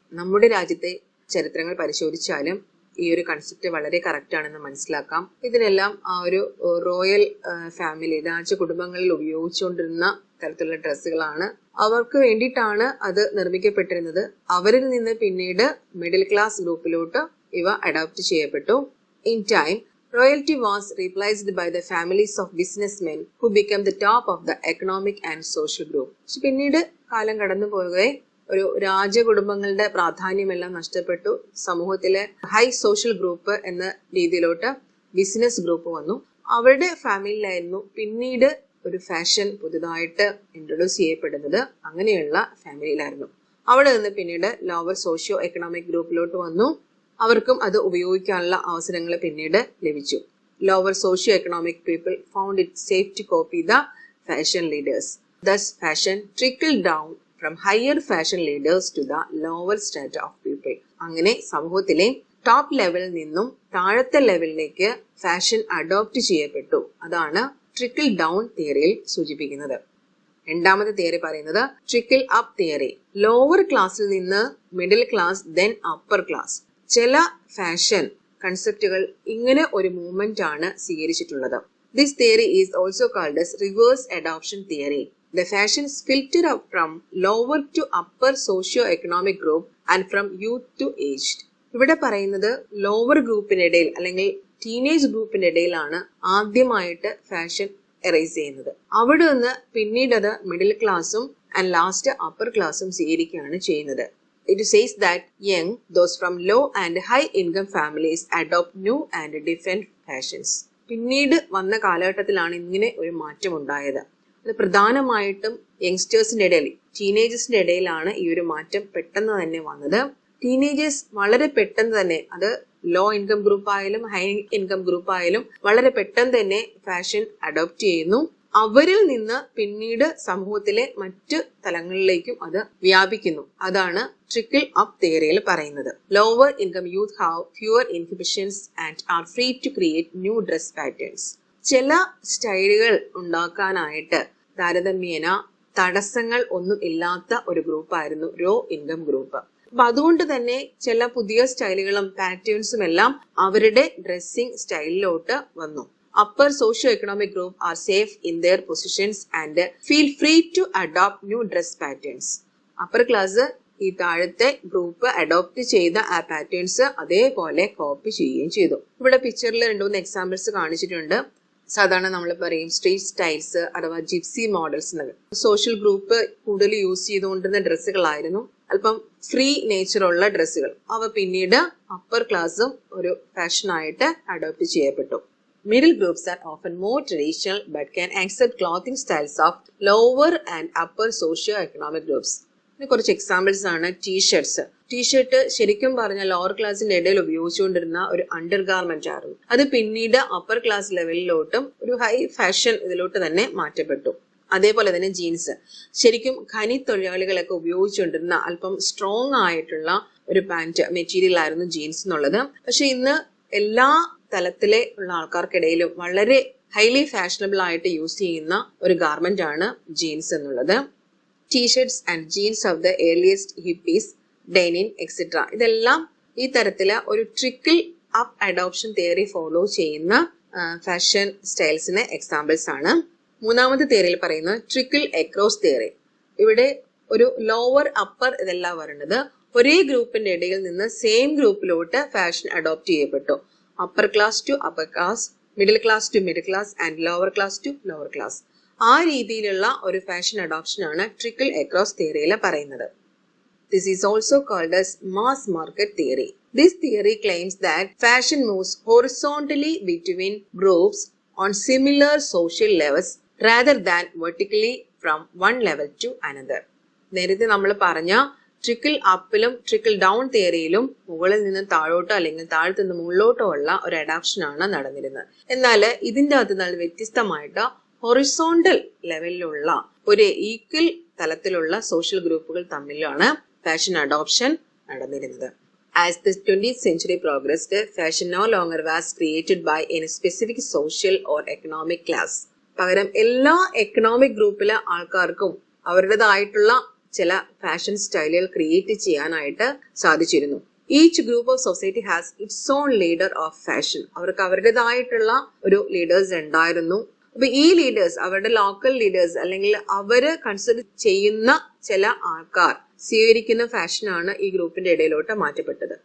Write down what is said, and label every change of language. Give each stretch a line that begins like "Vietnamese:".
Malayalam: നമ്മുടെ രാജ്യത്തെ ചരിത്രങ്ങൾ പരിശോധിച്ചാലും ഈ ഒരു കൺസെപ്റ്റ് വളരെ കറക്റ്റ് ആണെന്ന് മനസ്സിലാക്കാം. ഇതിനെല്ലാം ആ ഒരു റോയൽ ഫാമിലി, രാജകുടുംബങ്ങളിൽ ഉപയോഗിച്ചുകൊണ്ടിരുന്ന തരത്തിലുള്ള ഡ്രസ്സുകളാണ്. അവർക്ക് വേണ്ടിയിട്ടാണ് അത് നിർമ്മിക്കപ്പെട്ടിരുന്നത്. അവരിൽ നിന്ന് പിന്നീട് മിഡിൽ ക്ലാസ് ഗ്രൂപ്പിലോട്ട് ഇവ അഡോപ്റ്റ് ചെയ്യപ്പെട്ടു.
English: In time royalty was replaced by the families of businessmen who became the top of the economic and social group.
Malayalam: പിന്നീട് കാലം കടന്നു പോകെ ഒരു രാജകുടുംബങ്ങളുടെ പ്രാധാന്യമെല്ലാം നഷ്ടപ്പെട്ടു. സമൂഹത്തിലെ ഹൈ സോഷ്യൽ ഗ്രൂപ്പ് എന്ന രീതിയിലോട്ട് ബിസിനസ് ഗ്രൂപ്പ് വന്നു. അവരുടെ ഫാമിലിയിലായിരുന്നു പിന്നീട് ഒരു ഫാഷൻ പുതുതായിട്ട് ഇൻട്രൊഡ്യൂസ് ചെയ്യപ്പെടുന്നത്. അങ്ങനെയുള്ള ഫാമിലിയിലായിരുന്നു. അവിടെ നിന്ന് പിന്നീട് ലോവർ സോഷ്യോ എക്കണോമിക് ഗ്രൂപ്പിലോട്ട് വന്നു. അവർക്കും അത് ഉപയോഗിക്കാനുള്ള അവസരങ്ങൾ പിന്നീട് ലഭിച്ചു.
English: Lower socio economic people found it safe to copy the fashion leaders. Thus fashion trickle down from higher fashion leaders to the lower strata of people.
Malayalam: അങ്ങനെ സമൂഹത്തിലെ ടോപ്പ് ലെവലിൽ നിന്നും താഴത്തെ ലെവലിലേക്ക് ഫാഷൻ അഡോപ്റ്റ് ചെയ്യപ്പെട്ടു. അതാണ് ട്രിക്കിൾ ഡൗൺ തിയറിയിൽ സൂചിപ്പിക്കുന്നത്. രണ്ടാമത്തെ തിയറി പറയുന്നത് ട്രിക്കിൾ അപ്പ് തിയറി. ലോവർ ക്ലാസ്സിൽ നിന്ന് middle class, then upper class. ചില ഫാഷൻ കൺസെപ്റ്റുകൾ ഇങ്ങനെ ഒരു മൂവ്മെന്റ് ആണ് സ്വീകരിച്ചിട്ടുള്ളത്.
English: This theory is also called as reverse adoption theory. The fashions filter up from lower to upper socio-economic group and from youth to aged.
Malayalam: ഇവിടെ പറയുന്നത് lower ഗ്രൂപ്പിനിടയിൽ അല്ലെങ്കിൽ teenage ഗ്രൂപ്പിനിടയിലാണ് ആദ്യമായിട്ട് fashion arise ചെയ്യുന്നത്. അവിടെ നിന്ന് പിന്നീട് അത് മിഡിൽ ക്ലാസും ആൻഡ് ലാസ്റ്റ് അപ്പർ ക്ലാസും സ്വീകരിക്കുകയാണ് ചെയ്യുന്നത്.
English: It says that young, those from low and high income families adopt new and different fashions.
Malayalam: പിന്നീട് വന്ന കാലഘട്ടത്തിലാണ് ഇങ്ങനെ ഒരു മാറ്റം ഉണ്ടായത്. അത് പ്രധാനമായിട്ടും യങ്സ്റ്റേഴ്സിന്റെ ഇടയിൽ, ടീനേജേഴ്സിന്റെ ഇടയിലാണ് ഈ ഒരു മാറ്റം പെട്ടെന്ന് തന്നെ വന്നത്. ടീനേജേഴ്സ് വളരെ പെട്ടെന്ന് തന്നെ, അത് ലോ ഇൻകം ഗ്രൂപ്പ് ആയാലും ഹൈ ഇൻകം ഗ്രൂപ്പ് ആയാലും വളരെ പെട്ടെന്ന് തന്നെ ഫാഷൻ അഡോപ്റ്റ് ചെയ്യുന്നു. അവരിൽ നിന്ന് പിന്നീട് സമൂഹത്തിലെ മറ്റു തലങ്ങളിലേക്കും അത് വ്യാപിക്കുന്നു. അതാണ് ട്രിക്കിൾ അപ്പ് തിയറിയിൽ പറയുന്നത്.
English: Lower income youth have fewer inhibitions and are free to create new dress patterns.
Malayalam: ചില സ്റ്റൈലുകൾ ഉണ്ടാക്കാനായിട്ട് താരതമ്യേന തടസ്സങ്ങൾ ഒന്നും ഇല്ലാത്ത ഒരു ഗ്രൂപ്പായിരുന്നു ലോ ഇൻകം ഗ്രൂപ്പ്. അപ്പൊ അതുകൊണ്ട് തന്നെ ചില പുതിയ സ്റ്റൈലുകളും പാറ്റേൺസും എല്ലാം അവരുടെ ഡ്രസ്സിംഗ് സ്റ്റൈലിലോട്ട് വന്നു.
English: Upper socio-economic group are safe in their positions and feel free to adopt new dress patterns.
Malayalam: Upper class ഈ താഴത്തെ ഗ്രൂപ്പ് അഡോപ്റ്റ് ചെയ്ത ആ പാറ്റേൺസ് അതേപോലെ കോപ്പി ചെയ്യുകയും ചെയ്തു. ഇവിടെ പിക്ചറിൽ 2-3 എക്സാമ്പിൾസ് കാണിച്ചിട്ടുണ്ട്. സാധാരണ നമ്മൾ പറയും സ്ട്രീറ്റ് സ്റ്റൈൽസ് അഥവാ ജിപ്സി മോഡൽസ് എന്നൊക്കെ. സോഷ്യൽ ഗ്രൂപ്പ് കൂടുതൽ യൂസ് ചെയ്തുകൊണ്ടിരുന്ന ഡ്രസ്സുകളായിരുന്നു. അല്പം ഫ്രീ നേച്ചറുള്ള ഡ്രസ്സുകൾ. അവ പിന്നീട് അപ്പർ ക്ലാസ്സും ഒരു ഫാഷനായിട്ട് അഡോപ്റ്റ് ചെയ്യപ്പെട്ടു.
English: Middle groups are often more traditional but can accept clothing styles of lower and upper socio-economic groups.
Malayalam: കുറച്ച് എക്സാമ്പിൾസ് ആണ് ടീഷർട്സ്. ടീഷർട്ട് ശരിക്കും പറഞ്ഞ ലോവർ ക്ലാസിന്റെ ഇടയിൽ ഉപയോഗിച്ചുകൊണ്ടിരുന്ന ഒരു അണ്ടർ ഗാർമെന്റ് ആയിരുന്നു. അത് പിന്നീട് അപ്പർ ക്ലാസ് ലെവലിലോട്ടും ഒരു ഹൈ ഫാഷൻ ഇതിലോട്ട് തന്നെ മാറ്റപ്പെട്ടു. അതേപോലെ തന്നെ ജീൻസ് ശരിക്കും ഖനി തൊഴിലാളികളൊക്കെ ഉപയോഗിച്ചുകൊണ്ടിരുന്ന അല്പം സ്ട്രോങ് ആയിട്ടുള്ള ഒരു പാന്റ് മെറ്റീരിയൽ ആയിരുന്നു ജീൻസ് എന്നുള്ളത്. പക്ഷെ ഇന്ന് എല്ലാ തലത്തിലെ ഉള്ള ആൾക്കാർക്കിടയിലും വളരെ ഹൈലി ഫാഷനബിൾ ആയിട്ട് യൂസ് ചെയ്യുന്ന ഒരു ഗാർമെന്റ് ആണ് ജീൻസ് എന്നുള്ളത്.
English: T-shirts and jeans of the earliest hippies, denim etcetera,
Malayalam: ഇതെല്ലാം ഈ തരത്തില് ഒരു trickle up adoption theory follow ചെയ്യുന്ന ഫാഷൻ സ്റ്റൈൽസിന് എക്സാമ്പിൾസ് ആണ്. മൂന്നാമത്തെ തിയറിയിൽ പറയുന്നത് ട്രിക്കിൾ അക്രോസ് തിയറി. ഇവിടെ ഒരു ലോവർ അപ്പർ ഇതെല്ലാം വരുന്നത് ഒരേ ഗ്രൂപ്പിന്റെ ഇടയിൽ നിന്ന് സെയിം ഗ്രൂപ്പിലോട്ട് ഫാഷൻ അഡോപ്റ്റ് ചെയ്യപ്പെട്ടു.
English: upper class to upper class, middle class to middle class and lower class
Malayalam: to lower class. ആ രീതിയിലുള്ള ഒരു ഫാഷൻ അഡോപ്ഷൻ ആണ് ട്രിക്കിൾ അക്രോസ് തിയറിയിൽ പറയുന്നത്.
English: This is also called as mass market theory. This theory claims that fashion moves horizontally between groups on similar social levels rather than vertically from one level to another.
Malayalam: നേരത്തെ നമ്മൾ പറഞ്ഞ trickle അപ്പിലും trickle down തിയറിയിലും മുകളിൽ നിന്ന് താഴോട്ടോ അല്ലെങ്കിൽ താഴത്തു നിന്ന് മുകളിലോട്ടോ ഉള്ള ഒരു adaption ആണ് നടന്നിരുന്നത്. എന്നാൽ ഇതിന്റെ അകത്ത് നല്ല വ്യത്യസ്തമായിട്ട് ഹൊറിസോണ്ടൽ ലെവലിലുള്ള ഒരു ഈക്വൽ തലത്തിലുള്ള സോഷ്യൽ ഗ്രൂപ്പുകൾ തമ്മിലാണ് ഫാഷൻ അഡോപ്ഷൻ നടന്നിരുന്നത്.
English: As the 20th century progressed, fashion no longer was created by any specific social or economic class.
Malayalam: പകരം എല്ലാ എക്കണോമിക് ഗ്രൂപ്പിലെ ആൾക്കാർക്കും അവരുടേതായിട്ടുള്ള ചില ഫാഷൻ സ്റ്റൈലുകൾ ക്രിയേറ്റ് ചെയ്യാനായിട്ട് സാധിച്ചിരുന്നു.
English: Each group of society has its own leader of fashion.
Malayalam: അവർക്ക് അവരുടേതായിട്ടുള്ള ഒരു ലീഡേഴ്സ് ഉണ്ടായിരുന്നു. അപ്പൊ ഈ ലീഡേഴ്സ് അവരുടെ ലോക്കൽ ലീഡേഴ്സ് അല്ലെങ്കിൽ അവര് കൺസിഡർ ചെയ്യുന്ന ചില ആൾക്കാർ സ്വീകരിക്കുന്ന ഫാഷനാണ് ഈ ഗ്രൂപ്പിന്റെ ഇടയിലോട്ട് മാറ്റപ്പെട്ടത്.